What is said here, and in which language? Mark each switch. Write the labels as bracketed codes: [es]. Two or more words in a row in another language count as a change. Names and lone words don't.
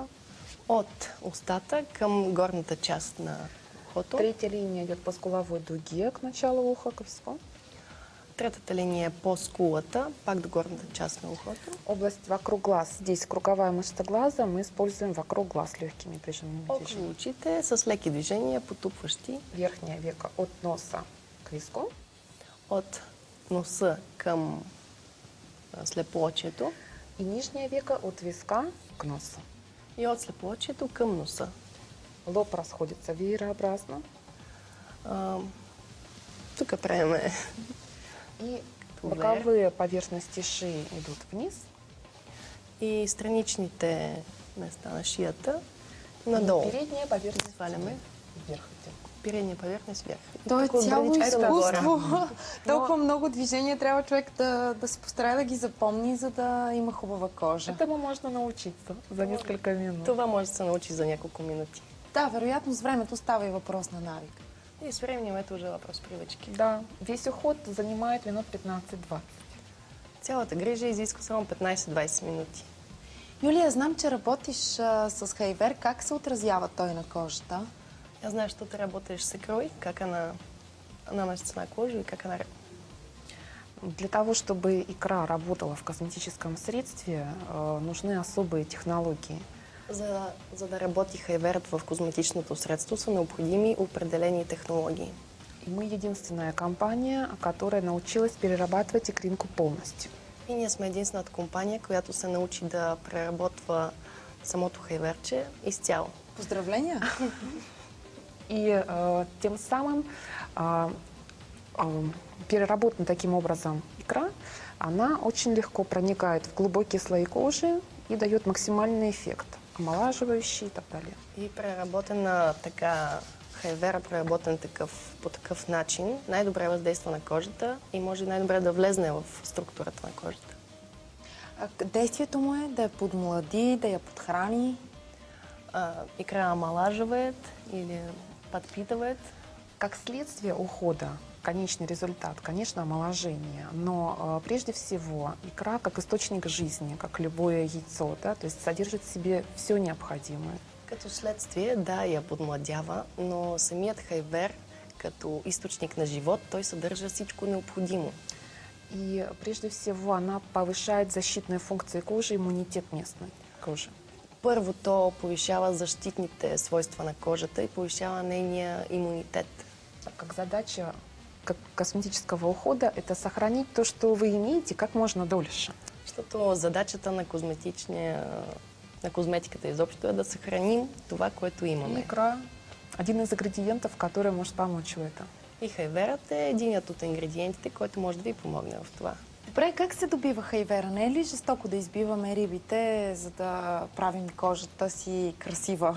[bg] от устата към горната част на ухото. [ru] Третья линия идет по скуловой дуге к началу уха, к виску. [bg] Третата линия е по скулата, пак до горната част на ухото. [ru] Область вокруг глаз. Здесь круговая мышца глаза. Мы используем вокруг глаз легкими прижимными движениями. [bg] Около очите с леки движения, потупващи. [ru] Верхняя века от носа к виску. [bg] От носа към слепоочието [ru] И нижняя века от виска к носу. [bg] и от слепоочието към носа. [ru] Лоб расходится веерообразно. [bg] Тук правим [ru] И Тувер. боковые поверхности шеи идут вниз. [bg] и страничните места на шията И надолу. [ru] передняя поверхность [bg] Сваляме. [ru] вверх идет. [bg] Передния повърхност вверх. То е Тук от цяло брадичката изкуство. горе. Толкова много движения трябва човек да се постарае да ги запомни, за да има хубава кожа. [ru] Этому можно научиться за несколько минут. [bg] Това може да се научи за няколко минути. Да, вероятно с времето става и въпрос на навик. [ru] И с временем это уже въпрос привычки. Да, весь уход занимает минут 15-20. [bg] Цялата грижа изисква само 15-20 минути. Юлия, знам, че работиш с хайвер. Как се отразява той на кожата? [ru] Я знаю, что ты работаешь с икрой, как она наносится на кожу и как она... Для того, чтобы икра работала в косметическом средстве, нужны особые технологии. [bg] За да работи хайверът в козметичното средство, са необходими определени технологии. [ru] И мы единственная компания, которая научилась перерабатывать икринку полностью. [bg] И ние сме единствената компания, която се научи да преработва самото хайверче изцяло. Поздравления! [ru] И тем самым переработана таким образом икра, она очень легко проникает в глубокие слои кожи и дает максимальный эффект, омолаживающий и так далее. [bg] И преработена така, хайвера, преработен по такъв начин, най-добре въздейства на кожата и може най-добре да влезне в структурата на кожата. Действието му е да я подмлади, да я подхрани. [ru] Икра омолаживает или подпитывает. Как следствие ухода, конечный результат, конечно, омоложение, но прежде всего икра как источник жизни, как любое яйцо, да, то есть содержит в себе все необходимое. [bg] Като следствие, да, я подмладява, но самият хайвер, като източник на живот, той съдържа всичко необходимо. [ru] И прежде всего она повышает защитные функции кожи, иммунитет местной кожи. [bg] Първо, то повишава защитните свойства на кожата и повишава нейния имунитет. [ru] Как задача косметического ухода – это сохранить то, что вы имеете, как можно дольше. [bg] Защото задачата на козметиката изобщо е да съхраним това, което имаме. [ru] Икра – один из ингредиентов, который может помочь в этом. [bg] И хайверът е единият от ингредиентите, който може да ви помогне в това. Добре, как се добива хайвера? Не е ли жестоко да избиваме рибите, за да правим кожата си красива?